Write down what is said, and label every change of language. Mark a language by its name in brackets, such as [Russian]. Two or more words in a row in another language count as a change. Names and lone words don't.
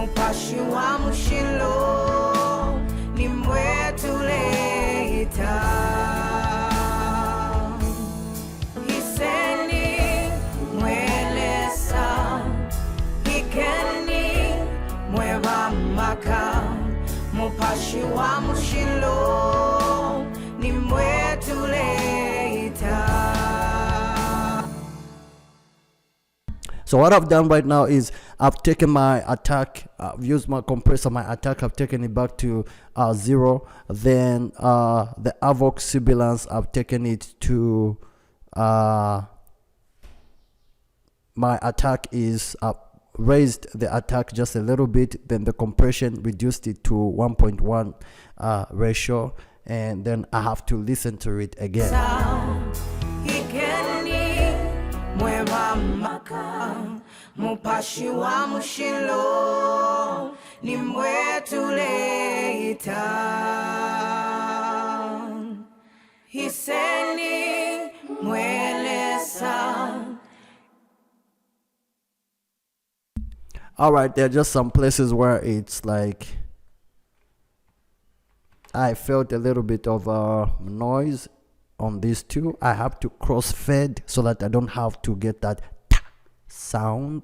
[Bemba] mupashi wa mushilo nimwetuleta hiseni mwelesa hikeni mwevamaka mupashi wa mushilo nimwetuleta. [English] So what I've done right now is I've taken my attack, I've used my compressor, my attack, I've taken it back to 0. Then the Avox sibilance, I've taken it to my attack is raised the attack just a little bit, then the compression reduced it to 1.1 ratio, and then I have to listen to it again. [Bemba] Mupashi wa mushilo nimwetuleta hiseni mwelesa. [English] All right, there are just some places where it's like I felt a little bit of noise on these two. I have to crossfade so that I don't have to get that sound.